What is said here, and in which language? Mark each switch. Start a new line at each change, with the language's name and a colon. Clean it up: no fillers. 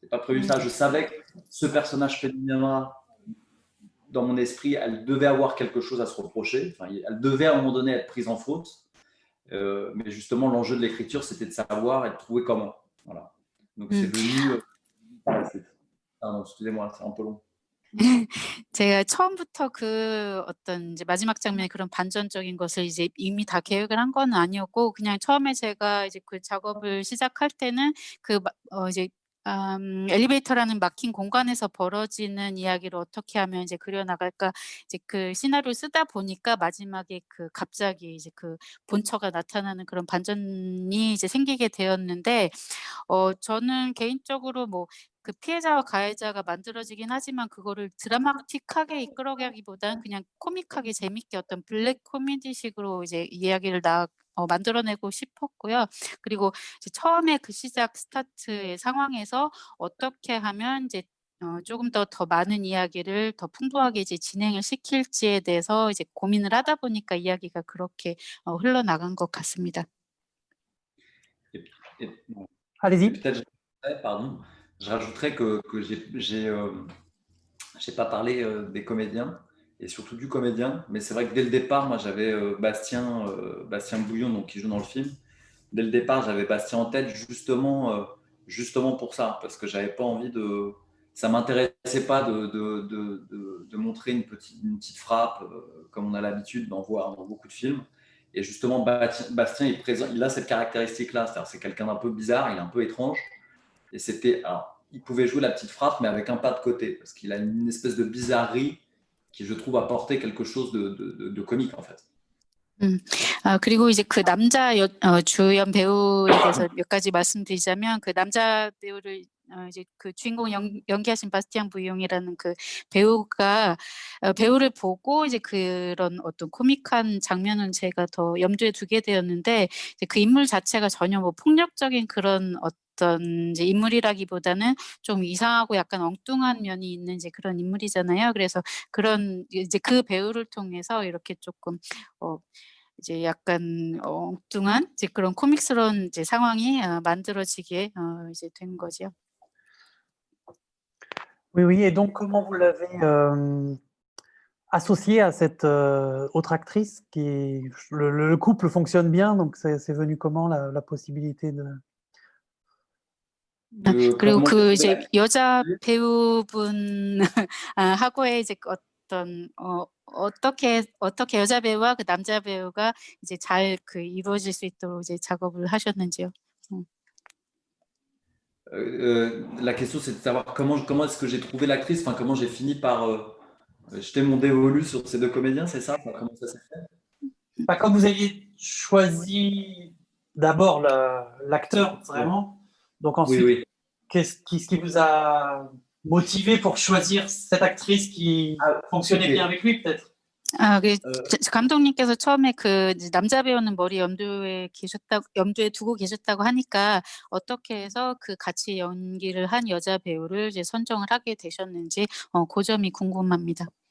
French: C'était pas prévu ça. Je savais que ce personnage féminin, dans mon esprit, elle devait avoir quelque chose à se reprocher. Enfin, elle devait à un moment donné être prise en faute. Mais justement, l'enjeu de l'écriture, c'était de savoir et de trouver comment. Voilà. Donc, c'est venu par la suite. Pardon, excusez-moi, c'est un peu long.
Korean: 제가 처음부터 그 어떤 이제 마지막 장면에 그런 반전적인 것을 이제 이미 다 계획을 한 건 아니었고 그냥 처음에 제가 이제 그 작업을 시작할 때는 이제 엘리베이터라는 막힌 공간에서 벌어지는 이야기를 어떻게 하면 이제 그려 나갈까 이제 그 시나리오를 쓰다 보니까 마지막에 그 갑자기 이제 그 본처가 나타나는 그런 반전이 이제 생기게 되었는데 저는 개인적으로 뭐 그 피해자와 가해자가 만들어지긴 하지만 그거를 드라마틱하게 이끌어가기보다는 그냥 코믹하게 재밌게 어떤 블랙 코미디식으로 이제 이야기를 만들어내고 싶었고요. 그리고 이제 처음에 그 시작 스타트의 상황에서 어떻게 하면 이제 조금 더 많은 이야기를 더 풍부하게 이제 진행을 시킬지에 대해서 이제 고민을 하다 보니까 이야기가 그렇게 흘러나간 것 같습니다.
French: Allez-y. Peut-être, pardon, je rajouterais que j'ai pas parlé des comédiens et surtout du comédien, mais c'est vrai que dès le départ, moi j'avais Bastien Bouillon, donc, qui joue dans le film. Dès le départ, j'avais Bastien en tête justement pour ça, parce que j'avais pas envie ça m'intéressait pas de montrer une petite frappe comme on a l'habitude d'en voir dans beaucoup de films. Et justement, Bastien, il a cette caractéristique-là, c'est-à-dire c'est quelqu'un d'un peu bizarre, il est un peu étrange. Et il pouvait jouer la petite frappe, mais avec un pas de côté, parce qu'il a une espèce de bizarrerie qui, je trouve, apportait quelque chose de comique, en fait.
Korean: 그리고 이제 그 남자 주연 배우에 대해서 몇 가지 말씀드리자면 그 남자 배우를 이제 그 주인공 연기하신 바스티앙 부용이라는 그 배우가 배우를 보고 이제 그런 어떤 코믹한 장면은 제가 더 염두에 두게 되었는데 이제 그 인물 자체가 전혀 뭐 폭력적인 그런 어떤 이제 인물이라기보다는 좀 이상하고 약간 엉뚱한 면이 있는 이제 그런 인물이잖아요. 그래서 그런 이제 그 배우를 통해서 이렇게 조금 이제 약간 엉뚱한 이제 그런 코믹스러운 이제 상황이 만들어지게 이제 된 거죠.
French: Oui, oui. Et donc, comment vous l'avez associé à cette autre actrice le couple fonctionne bien, donc c'est venu comment la possibilité de.
Korean: 그리고 그 이제 여자 배우분 하고의 이제 어떤 어떻게 여자 배우와 그 남자 배우가 이제 잘 그 이루어질 수 있도록 이제 작업을 하셨는지요?
French: La question, c'est de savoir comment est-ce que j'ai trouvé l'actrice, enfin comment j'ai fini par jeter mon dévolu sur ces deux comédiens, c'est ça? Enfin, comment ça s'est fait? Comme vous aviez choisi d'abord l'acteur, vraiment, donc ensuite, oui. Qu'est-ce qui vous a motivé pour choisir cette actrice qui fonctionnait bien avec lui, peut-être?
Korean: 감독님께서 처음에 그 남자 배우는 머리 염두에 두고 계셨다고 하니까 어떻게 해서 그 같이 연기를 한 여자 배우를 이제 선정을 하게 되셨는지 그 점이 궁금합니다.